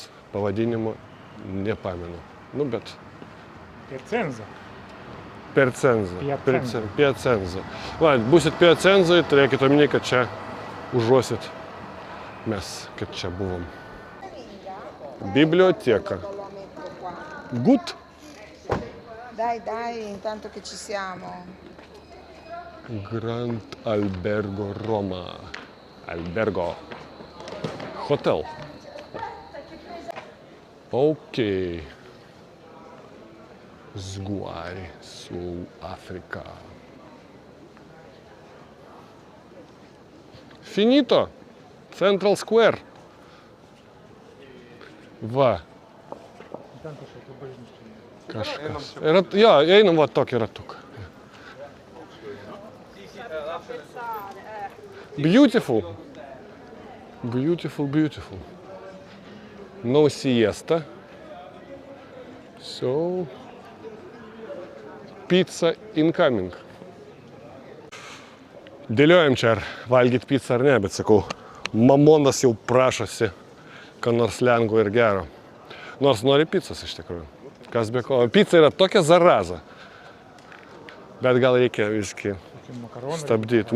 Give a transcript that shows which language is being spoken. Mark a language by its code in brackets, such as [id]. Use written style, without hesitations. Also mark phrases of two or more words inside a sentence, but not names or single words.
[lt] Pavadinimo nepamenu. Nu, bet... Piacenza. Va, būsit Piacenzai, turėkit omeny, kad čia užuosit mes, kad čia buvom. Biblioteka. Gut. [it] Dai, intanto che ci siamo. Grand Albergo Roma. Albergo. Hotel. Ok. Sguari su Africa. Finito. Central Square. [lt] Va. Kažkas. Jo, einam va tokį ratuką. [en] Beautiful. Beautiful. No siesta. So, pizza incoming. [lt] Dėliojam čia, ar valgyti pizzą ar ne, bet sakau, mamonas jau prašosi, ką nors lengvo ir gero. Nors nori pizzos iš tikrųjų. Kas be ko. Pizza yra tokia zaraza. Bet gal reikia viskai stabdyti.